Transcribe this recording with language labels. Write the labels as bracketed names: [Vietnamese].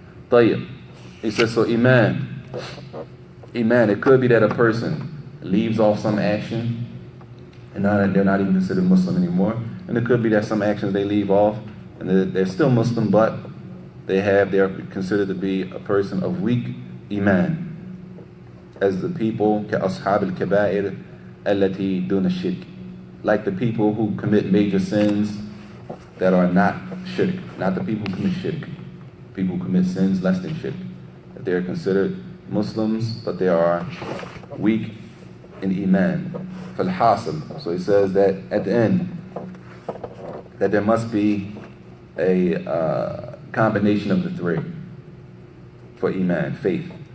[English] Tayyib. He says, so Iman, it could be that a person leaves off some action, and they're not even considered Muslim anymore. And it could be that some actions they leave off, and they're still Muslim, but they're considered to be a person of weak Iman. As the people, [Arabic] كَأَصْحَابِ الْكَبَائِرِ الَّتِي دُونَ الشِّرْكِ. [English] Like the people who commit major sins that are not shirk, not the people who commit shirk. people who commit sins less than shirk. That they are considered Muslims, but they are weak in Iman. [Arabic] فالحاصل. [English] So he says that at the end, that there must be a combination of the three for Iman, faith.